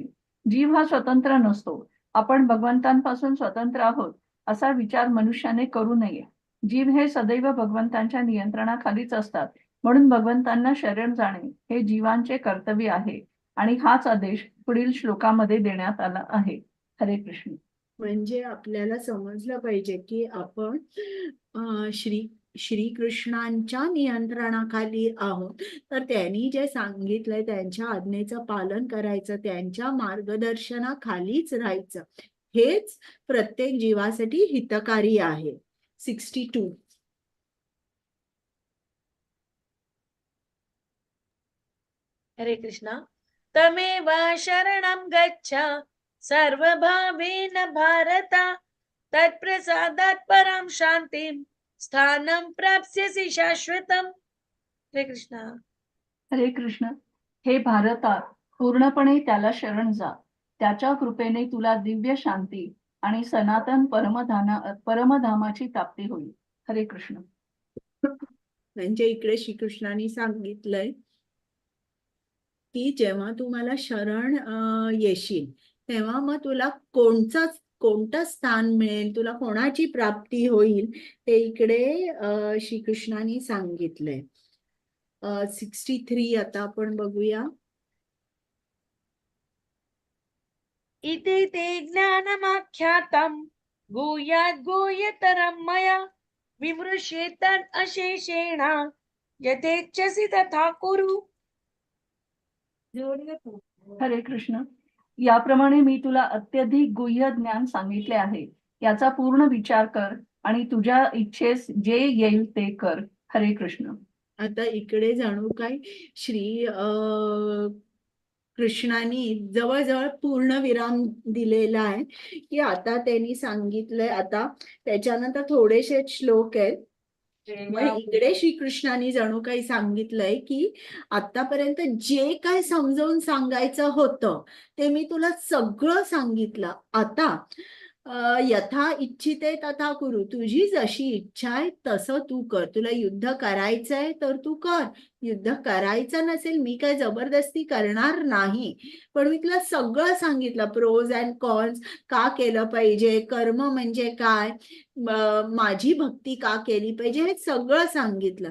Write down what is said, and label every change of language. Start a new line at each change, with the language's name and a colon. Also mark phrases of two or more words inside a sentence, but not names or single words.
Marathi: जीव हा स्वतंत्र नसतो. आपण भगवंतांपासून स्वतंत्र आहोत असा विचार मनुष्याने करू नये. जीव हे सदैव भगवंतांच्या नियंत्रणाखालीच असतात. म्हणून भगवंतांना शरण जाणे हे जीवांचे कर्तव्य आहे आणि हाच आदेश पुढील श्लोकामध्ये देण्यात आला आहे. हरे कृष्ण. म्हणजे आपल्याला समजलं पाहिजे की आपण श्रीकृष्णांच्या नियंत्रणाखाली आहोत. तर त्यांनी जे सांगितलंय त्यांच्या आज्ञेचं पालन करायचं, त्यांच्या मार्गदर्शनाखालीच राहायचं. हेच प्रत्येक जीवासाठी हितकारी आहे. 62. हरे कृष्णा.
Sanskrit: तमेव शरणं गच्छ सर्वभावेन भारत, तत्प्रसादात् परां शान्तिं स्थानं प्राप्स्यसि शाश्वतम्.
Marathi: हरे कृष्णा. हरे कृष्ण. हे भारता, पूर्णपणे त्याला शरण जा. त्याच्या कृपेने तुला दिव्य शांती आणि सनातन परमधामाची प्राप्ती होईल. हरे कृष्ण. म्हणजे इकडे श्रीकृष्णाने सांगितलंय की जेव्हा तू मला शरण येशील तेव्हा मग तुला कोणतं स्थान मिळेल, तुला कोणाची प्राप्ती होईल ते इकडे श्रीकृष्णाने सांगितलंय. 63 आता आपण बघूया.
Sanskrit: इति ते ज्ञानमाख्यातं गुह्यात् गुह्यतरं मया, विमृश्येतद् अशेषेण यथेच्छसि तथा कुरु.
Marathi: हरे कृष्ण. याप्रमाणे मी तुला अत्यधिक गुह्य ज्ञान सांगितले आहे. याचा पूर्ण विचार कर आणि तुझ्या इच्छेस जे येईल ते कर. हरे कृष्ण. आता इकडे जाणू काय कृष्णाने जवळजवळ पूर्ण विराम दिलेला आहे की आता त्यांनी सांगितलंय. आता त्याच्यानंतर थोडेसे श्लोक आहेत. मग इकडे श्रीकृष्णाने जणू काही सांगितलंय की आतापर्यंत जे काय समजावून सांगायचं होतं ते मी तुला सगळं सांगितलं.
Sanskrit: आता यथा इच्छिते तथा कुरु.
Marathi: तुझी जशी इच्छा आहे तसं तू कर. तुला युद्ध करायचंय तर तू कर. युद्ध करायचं नसेल मी काय जबरदस्ती करणार नाही. पण मी तुला सगळं सांगितलं,
English: pros and cons,
Marathi: का केलं पाहिजे, कर्म म्हणजे काय, माझी भक्ती का केली पाहिजे, हे सगळं सांगितलं.